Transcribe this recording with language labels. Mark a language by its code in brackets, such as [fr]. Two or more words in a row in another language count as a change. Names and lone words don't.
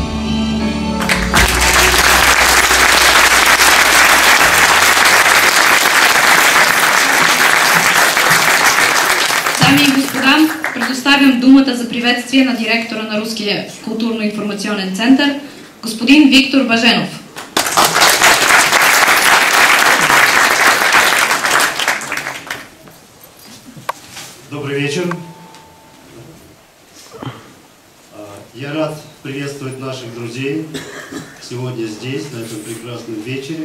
[bg] Дами и господа, предоставям думата за приветствие на директора на Руския културно-информационен център, господин Виктор Баженов. [ru] Добрый вечер. Я рад приветствовать наших друзей сегодня здесь, на этом прекрасном вечере.